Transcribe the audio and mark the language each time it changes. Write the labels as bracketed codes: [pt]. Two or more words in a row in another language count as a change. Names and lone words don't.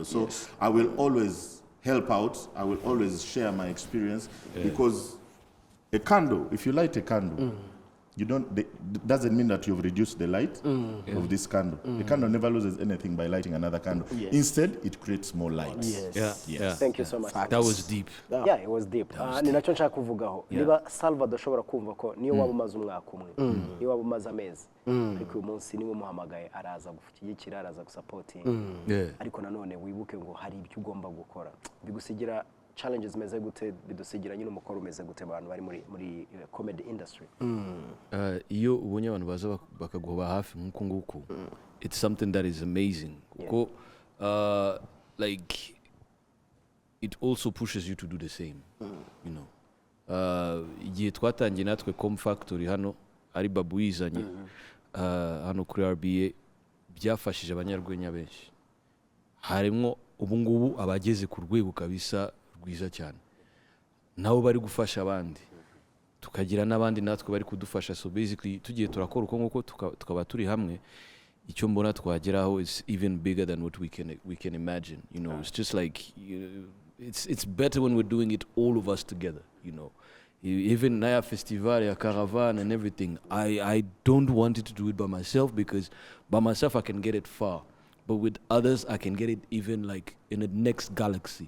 [en] So I will always help out. I will always share my experience because a candle, if you light a candle, you don't. Doesn't mean that you've reduced the light of this candle. The candle never loses anything by lighting another candle. Yes. Instead, it creates more light. Thank you so much. That was deep. Yeah, it was deep. [rw] Ni nacyo nshaka kuvugaho. Niba Salvador ashobora kumva ko niyo waba umaze umwaka umwe, niyo waba umaze amezi, ariko uyu munsi niwe umuhamagaye araza gushyigikira, araza gusapotinga. Ariko nanone wibuke ngo hari ibyo ugomba gukora. Bigusigira challenges meze gute, bidusigira nyine umukoro umeze gute abantu bari muri [en] comedy industry. [rw] Iyo ubonye abantu baza bakaguha hafi nk'uko nguko, [en] it's something that is amazing. Kuko like it also pushes you to do the same. You know, [rw] igihe twatangiye natwe Com Factory hano ari Babu yizanye hano kuri RBA byafashije abanyarwenya benshi. Harimo ubungubu abageze ku rwego kabisa rwiza cyane, nabo bari gufasha abandi, tukagira n'abandi natwe bari kudufasha. [en] So basically [rw] tugiye turakora uko nguko tukaba turi hamwe, icyo mbona twageraho [en] is even bigger than what we can imagine. You know, it's just like it's better when we're doing it all of us together. You know, even Naya Festival, ya Caravan and everything. I don't want it to do it by myself, because by myself I can get it far, but with others I can get it even like in the next galaxy.